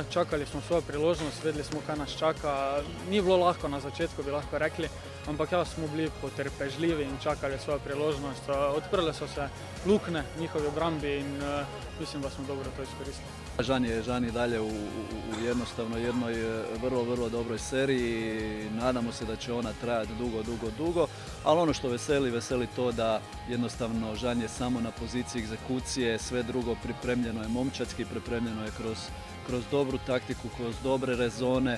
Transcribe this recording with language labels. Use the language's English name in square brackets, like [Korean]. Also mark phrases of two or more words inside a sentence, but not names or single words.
[Slovenian] Čakali smo svojo priložnost, vedeli smo, kaj nas čaka. Ni bilo lahko na začetku, bi lahko rekli, ampak smo bili potrpežljivi in čakali svojo priložnost. Odprle so se luknje v njihovi obrambi in mislim, da smo dobro to iskoristili. [Croatian] Žan je dalje u jednostavno jednoj vrlo dobroj seriji. Nadamo se da će ona trajati dugo, ali ono što veseli to da jednostavno Žan je samo na poziciji egzekucije, sve drugo pripremljeno je momčadski, pripremljeno je kroz dobru taktiku, kroz dobre rezone.